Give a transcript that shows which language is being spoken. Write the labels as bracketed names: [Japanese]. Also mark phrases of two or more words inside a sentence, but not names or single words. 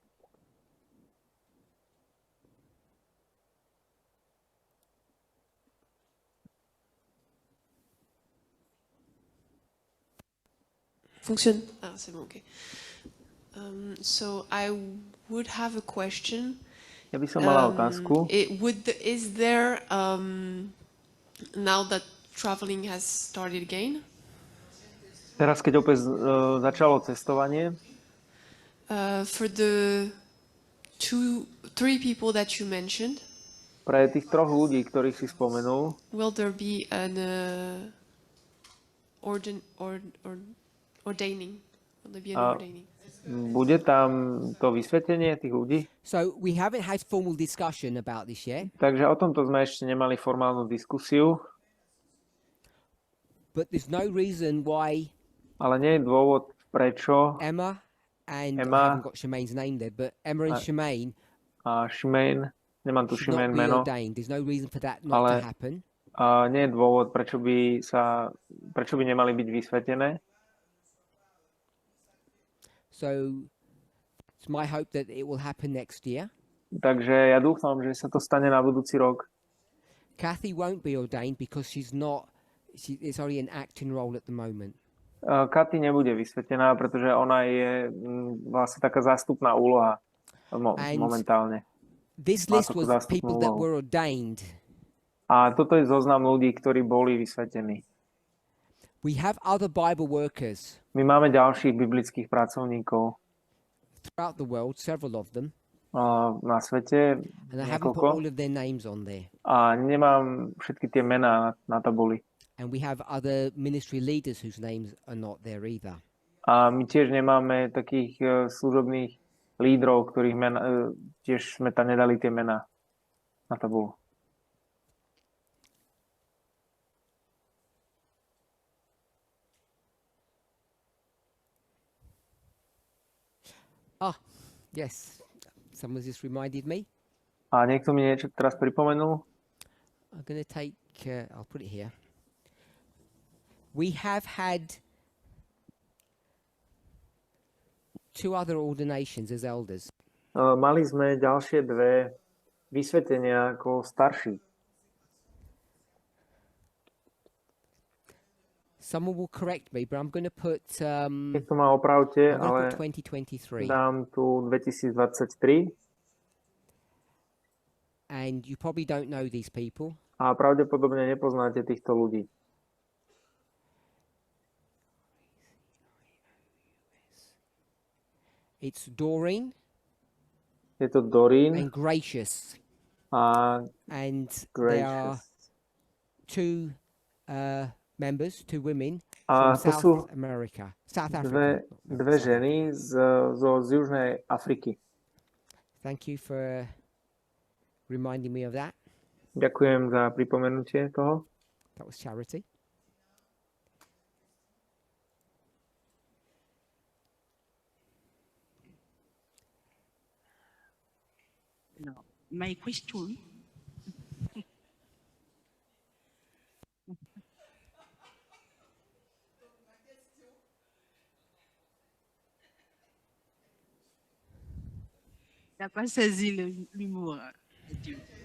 [French] Fonctionne. Ah, c'est bon, ok. [English] So I would have a question. [Slovak] Ja by som mala otázku. [English] Is there, now that traveling has started again, [Slovak] Teraz, keď opäť začalo cestovanie, [English] for the three people that you mentioned, [Slovak] pre tých troch ľudí, ktorých si spomenul, [English] will there be an ordaining? Will there be an ordaining? [Slovak] bude tam to vysvetlenie tých ľudí? [English] So we haven't had formal discussion about this yet, [Slovak] Takže o tomto sme ešte nemali formálnu diskusiu, [English] but there's no reason why [Slovak] ale nie je dôvod, prečo [English] Emma and I Emma haven't got Shemaine's name there, but Emma and Shemaine [Slovak] a Šimeň, nemám tu [English] should [Slovak] Šimeň [English] not be [Slovak] meno, [English] ordained. There's no reason for that not to [Slovak] Ale- [English] happen. [Slovak] a nie je dôvod, prečo by nemali byť vysvetené. [English] So it's my hope that it will happen next year. [Slovak] Takže ja dúfam, že sa to stane na budúci rok. [English] Kathy won't be ordained because it's only an acting role at the moment. [Slovak] Katy nebude vysvetená, pretože ona je vlastne taká zástupná úloha momentálne. [English] This [Slovak] Má [English] list [Slovak] takú [English] was [Slovak] zástupnú [English] people that [Slovak] úlohu. [English] were ordained. [Slovak] A toto je zoznam ľudí, ktorí boli vysvetení. [English] We have other Bible workers [Slovak] My máme ďalších biblických pracovníkov [English] throughout the world, several of them, [Slovak] na svete, [English] and I haven't put [Slovak] niekoľko. [English] all of their names on there. [Slovak] A nemám všetky tie mená na tabuli. [English] And we have other ministry leaders whose names are not there either. [Slovak] A my tiež nemáme takých služobných lídrov, ktorých tiež sme tam nedali tie mená na tabulu. [English] Yes, someone just reminded me. [Slovak] A niekto mi niečo teraz pripomenul. [English] I'm going to take, I'll put it here. We have had 2 other ordinations as elders. [Slovak] Mali sme ďalšie 2 vysvetenia ako starší. [English] Someone will correct me, but I'm going to put, [Slovak] Keď to ma opravte, [English] I'm going [Slovak] ale [English] to put 2023. [Slovak] dám tu 2023 [English] And you probably don't know these people. [Slovak] a pravdepodobne nepoznáte týchto ľudí. [English] It's Doreen [Slovak] Je to Doreen [English] and Gracious. [Slovak] a [English] And they are [Slovak] Gracious. [English] 2 members, 2 women [Slovak] A [English] from [Slovak] to sú [English] South America. South Africa. [Slovak] dve ženy z Južnej Afriky. [English] Thank you for reminding me of that. [Slovak] Ďakujem za pripomenutie toho. [English] That was Charity. Alors, my question. [French] Il n'a pas saisi l'humour. Dieu.